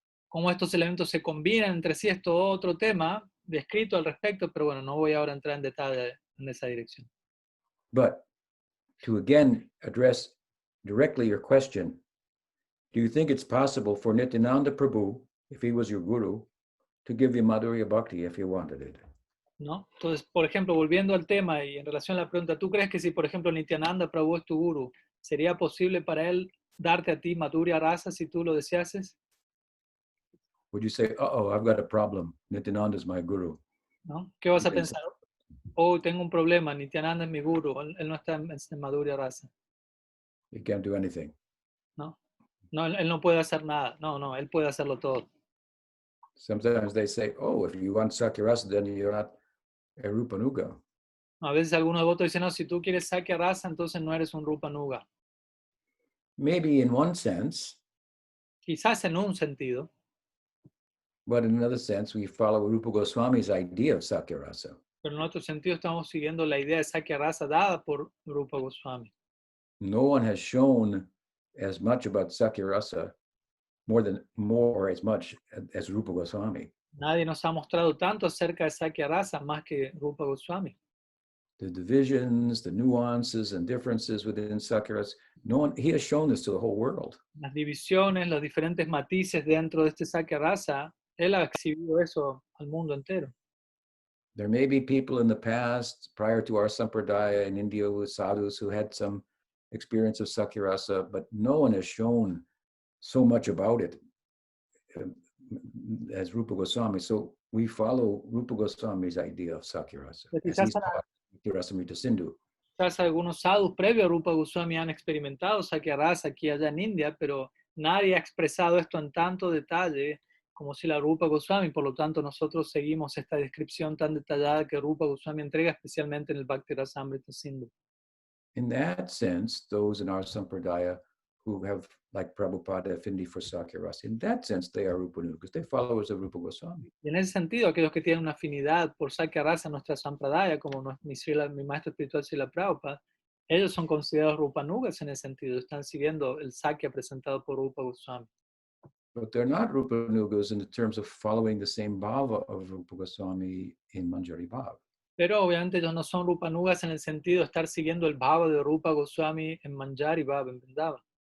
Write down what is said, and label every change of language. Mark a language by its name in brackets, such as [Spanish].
[Spanish] Cómo estos elementos se combinan entre sí es todo otro tema descrito al respecto, pero bueno, no voy ahora a entrar en detalle en esa dirección. [English] But to again address directly your question, do you think it's possible for Nityananda Prabhu, if he was your guru, to give you Madhurya Bhakti if you wanted it? [Spanish] ¿No? Entonces, por ejemplo, volviendo al tema y en relación a la pregunta, ¿tú crees que si, por ejemplo, Nityananda Prabhu es tu guru, sería posible para él darte a ti Madhurya Rasa si tú lo deseases? [English] Would you say, I've got a problem, Nityananda is my guru? [Spanish] ¿No? ¿Qué vas a pensar? Tengo un problema, Nityananda es mi guru, él no está en Madhurya Rasa. [English] He can't do anything. [Spanish] No, él no puede hacer nada. No, él puede hacerlo todo. [English] Sometimes they say, oh, if you want Sakya-rasa, then you're not a Rupanuga. [Spanish] A veces algunos devotos dicen, no, si tú quieres Sakya Rasa, entonces no eres un Rupa Nuga. [English] Maybe in one sense, [Spanish] Quizás en un sentido, [English] but in another sense, we follow Rupa Goswami's idea of Sakya-rasa. [Spanish] pero en otro sentido estamos siguiendo la idea de Sakya Rasa dada por Rupa Goswami. [English] No one has shown as much about Sakya-rasa, more as much as Rupa Goswami. [Spanish] Nadie nos ha mostrado tanto acerca de Sakya Rasa más que Rupa Goswami. [English] The divisions, the nuances and differences within Sakya-rasa, no one, he has shown this to the whole world. [Spanish] Las divisiones, los diferentes matices dentro de este Sakya Rasa, él ha exhibido eso al mundo entero. [English] There may be people in the past, prior to our sampradaya in India, with sadhus who had some experience of Sakya-rasa, but no one has shown so much about it as Rupa Goswami. So we follow Rupa Goswami's idea of Sakya-rasa, as he's taught Rasamrita Sindhu. [Spanish] Quizás algunos sadhus previos a Rupa Goswami han experimentado Sakya Rasa aquí y allá en India, pero nadie ha expresado esto en tanto detalle como si la Rupa Goswami. Por lo tanto, nosotros seguimos esta descripción tan detallada que Rupa Goswami entrega, especialmente en el Bhakti Rasamrita Sindhu. [English] In that sense, those in our sampradaya who have, like Prabhupada, affinity for Sakya-rasa, in that sense, they are Rupanugas. They're followers of Rupa Goswami. [Spanish] Y en ese sentido, aquellos que tienen una afinidad por Sakya Rasa, nuestra sampradaya, como mi maestro espiritual Srila Prabhupada, ellos son considerados Rupanugas en ese sentido, están siguiendo el Sakya presentado por Rupa Goswami. [English] But they're not Rupanugas in the terms of following the same bhava of Rupa Goswami in Manjari Bhav. [Spanish] Pero obviamente ellos no son Rupanugas en el sentido de estar siguiendo el bhava de Rupa Goswami en Manjari Bhav, en Vrindavan.